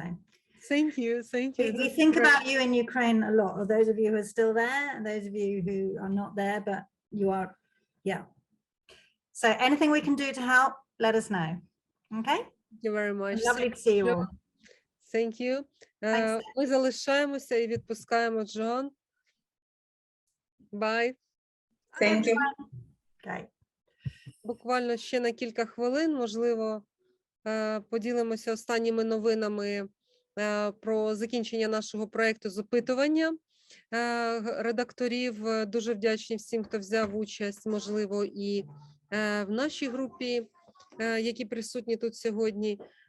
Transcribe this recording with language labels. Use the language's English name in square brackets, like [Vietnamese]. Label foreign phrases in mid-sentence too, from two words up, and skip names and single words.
[English] Thank you, thank you. we think about you in Ukraine a lot, or those of you who are still there, and those of you who are not there, but you are, yeah. So anything we can do to help, let us know. Okay? Thank you very much. Lovely to see you all. Thank you. Thanks. [Ukrainian] Ми залишаємося і відпускаємо Джон. [English] Bye. Thank you. Okay. [Ukrainian] Буквально ще на кілька хвилин, можливо, поділимося останніми новинами про закінчення нашого проєкту з опитування редакторів. Дуже вдячні всім, хто взяв участь, можливо, і в нашій групі, які присутні тут сьогодні.